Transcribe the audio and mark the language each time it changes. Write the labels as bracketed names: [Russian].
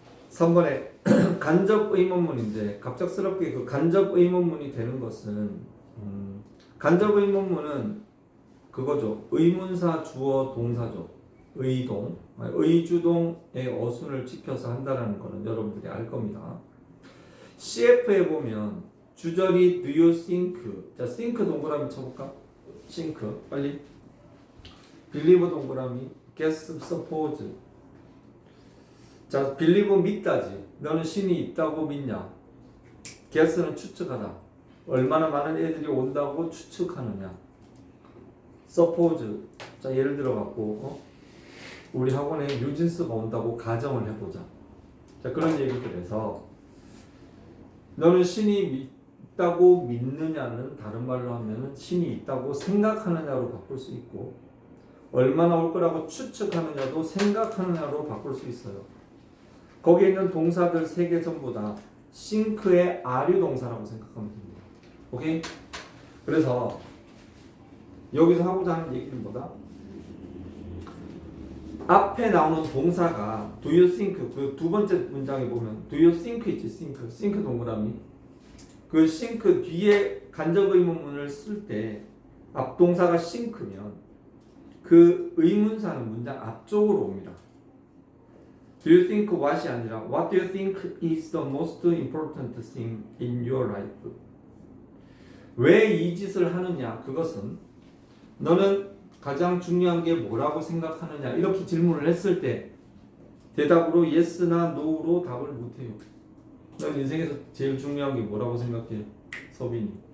[Korean] 3번에 간접 의문문인데 갑작스럽게 그 간접 의문문이 되는 것은 간접 의문문은 그거죠. 의문사 주어 동사죠. 의동, 의주동의 어순을 지켜서 한다는 거는 여러분들이 알 겁니다. CF에 보면 주절이 [English] do you think, [Korean] 자 think 동그라미 쳐볼까? think 빨리. believe 동그라미, guess, suppose. 자 believe 믿다지. 너는 신이 있다고 믿냐? guess는 추측하다. 얼마나 많은 애들이 온다고 추측하느냐? [English] suppose. [Korean] 자 예를 들어 갖고 우리 학원에 뉴진스가 온다고 가정을 해보자. 자 그런 얘기들 해서 너는 신이 있다고 믿느냐는 다른 말로 하면은 신이 있다고 생각하느냐로 바꿀 수 있고, 얼마나 올 거라고 추측하느냐도 생각하느냐로 바꿀 수 있어요. 거기에 있는 동사들 3개 전부 다 think의 아류 동사라고 생각하면 됩니다. 오케이? 그래서 여기서 하고자 하는 얘기는 뭐다? 앞에 나오는 동사가 [English] do you think, [Korean] 그 두 번째 문장에 보면 do you think 있지. think 동그라미. 그 think 뒤에 간접 의문문을 쓸 때 앞동사가 think면 그 의문사는 문장 앞쪽으로 옵니다. [English] do you think what이 [Korean] 아니라 [English] what do you think is the most important thing in your life? [Korean] 왜 이 짓을 하느냐? 그것은 너는 가장 중요한 게 뭐라고 생각하느냐? 이렇게 질문을 했을 때 대답으로 yes나 no로 답을 못해요. 넌 인생에서 제일 중요한 게 뭐라고 생각해? 서빈이.